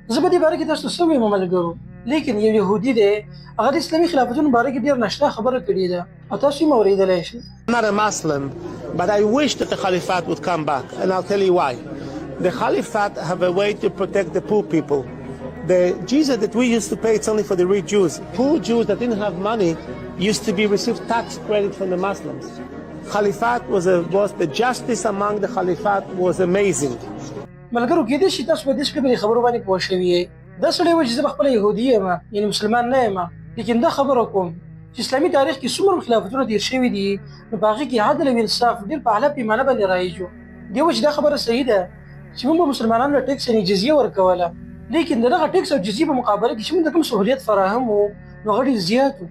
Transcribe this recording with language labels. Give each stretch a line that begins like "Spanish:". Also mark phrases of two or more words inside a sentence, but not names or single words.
Pashto: زه په دې باره کې تاسو ته څه وایم ملګرو، لیکن یو یهودي دی هغه د اسلامي خلافتونو باره کې ډېر ناشنا خبره کړې ده او تاسو یې اورېدلی شئ.
English: I'm not a Muslim, but I wish that the Caliphate would come back, and I'll tell you why. The Caliphate have a way to protect the poor people. The jizya that we used to pay, it's only for the rich Jews. Poor Jews that didn't have money used to be received tax credit from the Muslims. Caliphate was the justice among the Caliphate was amazing.
Pashto: ملګرو کېدای شي تاسو په دې شکل باندې خبرو باندې پوه شوي یئ. دا سړی وایي چې زه پخپله یهودي یم، یعنې مسلمان نه یم، لیکن دا خبره کوم چې اسلامي تاریخ کې څومره خلافتونه تېر شوي دي نو په هغې کې عدل او انصاف ډېر په اعلی پیمانه باندې رایج و. دې وایي چې دا خبره صحیح ده چې موږ به مسلمانانو له ټیکس یعنې جزیه ورکوله، لیکن د دغه ټیکس او جزیې په مقابله کې چې موږ ته کوم سهولیت فراهم و نو هغه ډېر زیات و.